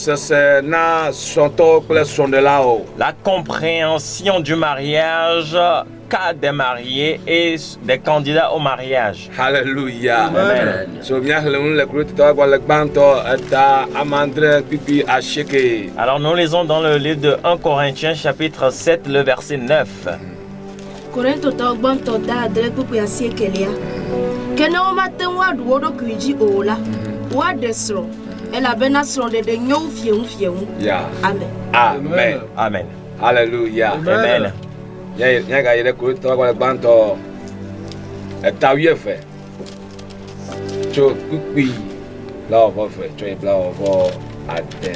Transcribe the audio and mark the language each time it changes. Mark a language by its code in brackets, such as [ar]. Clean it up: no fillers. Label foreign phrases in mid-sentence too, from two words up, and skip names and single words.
[fr] La compréhension du mariage, cas des mariés et des candidats au mariage. Alléluia. Amen. Alors nous lisons dans le livre de 1 Corinthiens chapitre 7 le verset 9. [ee] Korintho tɔ gbãtɔ da adre kpukpu asi ekelia ke ne womate ŋu aɖu wo ɖokui dzi o la woaɖe srɔ̃ elabena srɔ̃ɖeɖe nyo wu fieŋu. [fr] Amen. Amen. Amen. Alléluia. Amen. [ee] Nyaga yi ɖe Korintho gbãtɔ eta wuieve tso kpukpui blaeve tso yi blaeve ade.